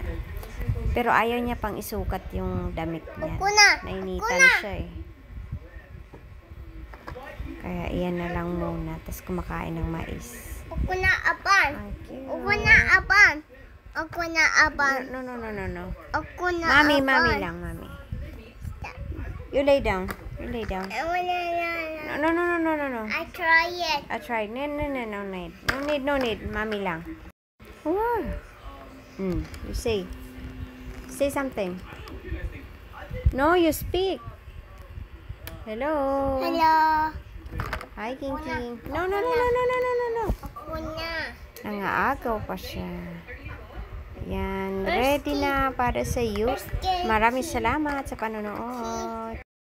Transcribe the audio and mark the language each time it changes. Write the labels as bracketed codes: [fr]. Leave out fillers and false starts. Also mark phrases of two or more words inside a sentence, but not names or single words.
[tl] Pero ayaw niya pang isukat yung damit niya. Nainitan siya eh. Kaya iyan na lang muna. Tapos kumakain ng mais. Ako na aban. Ako na aban. Ako na aban. [en] No. [tl] Ako na Mami aban. lang, mami. [en] You lay down. You lay down. No. I try it. I tried. No need. [tl] Mami lang. [en] Wow. You say. Say something. No, you speak. Hello. Hello. Hi, King. No. [tl] Ako na. Nangaagaw pa siya. Yan. Ready na para sa you. Maraming salamat sa panonood.